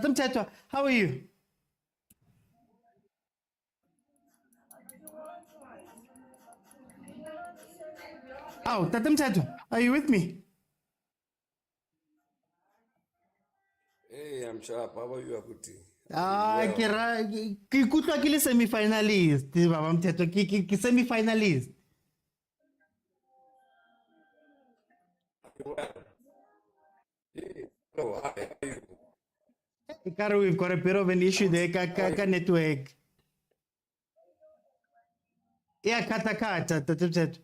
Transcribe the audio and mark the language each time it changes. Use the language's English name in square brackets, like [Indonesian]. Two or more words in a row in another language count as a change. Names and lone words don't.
[English] Tatem Teto, how are you? Oh, Tatem Teto, are you with me? Hey, I'm sharp. How are you, Akuti? [Tswana] Ke ikutlwa ke le semi-finalist, Baba Mteto, ke semi-finalist. [English] Hello, how are you? Ikare, we've got a bit of an issue there, ka network. Yeah, kata, Tatem Teto.